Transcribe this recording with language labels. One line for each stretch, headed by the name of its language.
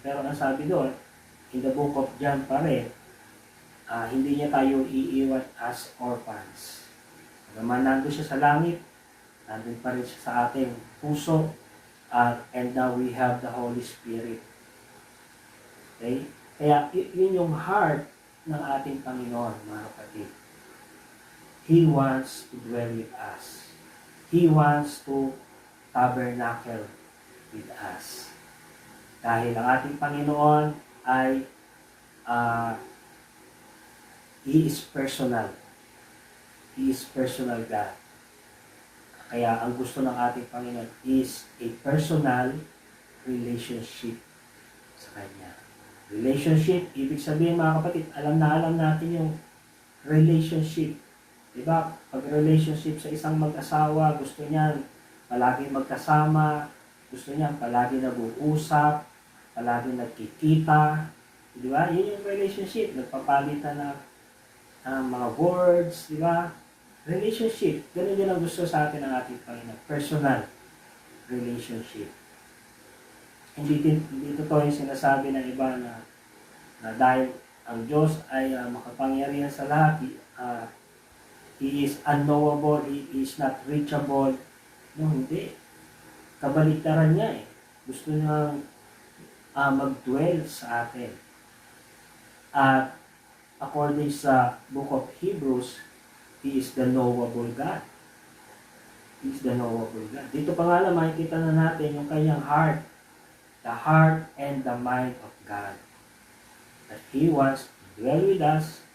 Filipino: Pero ang sabi doon,
English: in the book of John
Filipino: pa rin, hindi niya tayo iiwan
English: as orphans.
Filipino: Naman nandun siya sa langit, nandun pa rin siya sa ating puso,
English: and now we have the Holy Spirit. Okay?
Filipino: Kaya yun yung heart ng ating Panginoon, mga kapatid.
English: He wants to dwell with us. He wants to tabernacle with us.
Filipino: Dahil ang ating Panginoon ay
English: He is personal. He is personal God.
Filipino: Kaya ang gusto ng ating Panginoon
English: is a personal relationship
Filipino: sa Kanya. Relationship, ibig sabihin mga kapatid, alam natin yung relationship. Diba? Pag relationship sa isang mag-asawa, gusto niyan palagi magkasama, gusto niyan palagi nag-uusap, palagi nagkikita. Diba? Yun yung relationship. Nagpapalitan ng mga words, diba? Relationship. Ganun din ang gusto sa atin ng ating Panginoon.
English: Personal relationship.
Filipino: Hindi totoo yung sinasabi ng iba na dahil ang Diyos ay makapangyarihan sa lahat,
English: He is unknowable, He is not reachable. No,
Filipino: hindi. Kabaliktaran niya eh. Gusto niya mag-dwell sa atin.
English: At according sa book of Hebrews, He is the knowable God. He is the knowable God.
Filipino: Dito pa nga lang, makikita na natin yung kanyang heart.
English: The heart and the mind of God. That He wants to dwell with us.